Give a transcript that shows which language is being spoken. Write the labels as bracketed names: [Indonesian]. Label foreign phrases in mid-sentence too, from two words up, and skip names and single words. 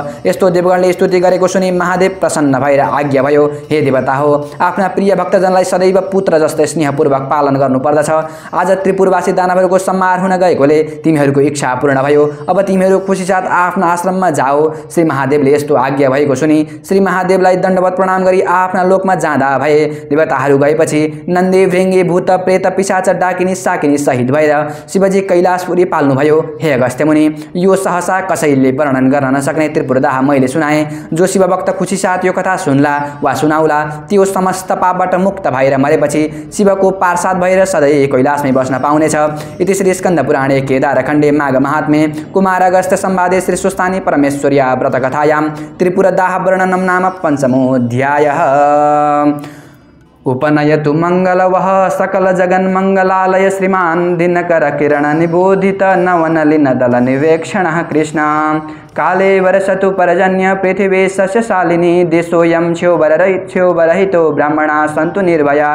[Nepali] यस्तो देवगणले स्तुति गरेको सुनि महादेव प्रसन्न भएर आज्ञा भयो, हे देवता हो, आफ्ना प्रिय भक्तजनलाई सदैव पुत्र जस्तै स्नेहपूर्वक पालन गर्नुपर्दछ। आज त्रिपुरवासी दानवहरूको संहार हुन गएकोले तिमीहरूको इच्छा पूर्ण भयो। अब तिमीहरू खुसीसाथ आफ्ना आश्रममा जाओ। श्री महादेवले यस्तो आज्ञा भएको सुनि श्री महादेवलाई दण्डवत प्रणाम गरी आफ्ना लोकमा जाँदा भए। देवताहरू गएपछि नन्दी भृङ्गी भूत प्रेत पिशाच डाकिनी साकिनी सहित भएर शिवजी कैलाशपुरी पाल्नुभयो। हे अगस्त्य मुनि, यो सहसा कसैले वर्णन गर्न नसक्ने त्रिपुरदाह मैले सुनाएँ। जो शिवभक्त खुसीसाथ यो कथा सुन्ला वा सुनाउला त्यो समस्त पापबाट मुक्त भएर मरेपछि शिवको पार्षद भएर सधैँ कैलाशमै बस्न पाउनेछ। [Sanskrit] इति श्री स्कन्द पुराणे केदारखण्डे माघ महात्म्ये कुमार अगस्त्य संवादे श्री सुस्तानी परमेश्वर्या व्रतकथायां त्रिपुरदाह वर्णनं नाम पञ्चमोऽध्यायः। उपनयतु मंगलवः सकल जगन्मंगलालय श्रीमान दिनकर किरण निबोधित नवनलिन दल निवेक्षणः कृष्ण काले वर्षतु पर्जन्य पृथिवी सस्यशालिनी देशोऽयं क्षोभरहितो ब्राह्मणा सन्तु निर्भया